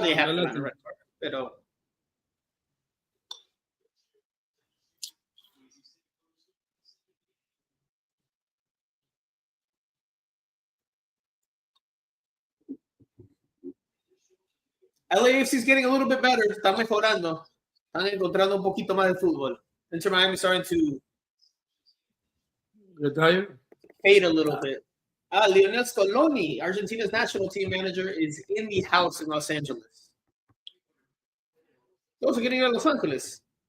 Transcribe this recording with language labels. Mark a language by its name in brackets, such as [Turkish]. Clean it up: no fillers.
[English] how they haven't gotten a red card. [Spanish] Pero [English] LAFC is getting a little bit better. [Spanish] Están mejorando. Están encontrando un poquito más de fútbol. [English] Inter Miami starting to Retire. fade a little bit. Lionel Scaloni, Argentina's national team manager, is in the house in Los Angeles. Those are getting out of Los Angeles.